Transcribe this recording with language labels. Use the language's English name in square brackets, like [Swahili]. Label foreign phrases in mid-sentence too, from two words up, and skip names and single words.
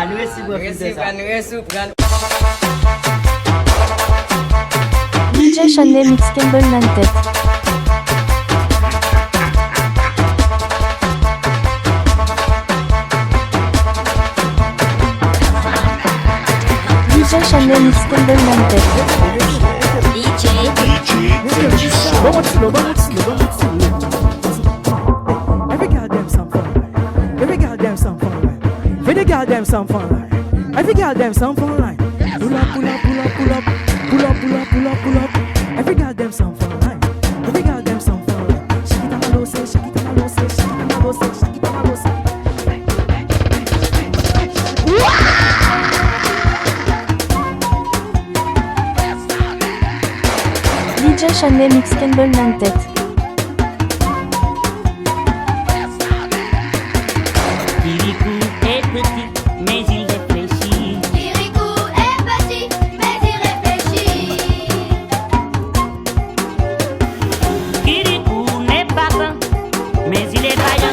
[English] DJ Chanel Mix Campbell Nantet. DJ Chanel Mix Campbell Nantet. Every girl them some fun line. Every girl them some fun line. Every girl them some fun line. Every girl them some fun line. Pull up, pull up, pull up, pull up. Pull up, pull up, pull up, pull up. Every girl them some fun line. Every girl them some fun line. Shake it on a low, say, shake it on a low, say, shake it on a low, say, shake it on a low, say. DJ Chanel Mix Campbell Nantet. [French] Kirikou est petit, mais il réfléchit. Kirikou est petit, mais il réfléchit. Kirikou n'est pas grand, mais il est vaillant.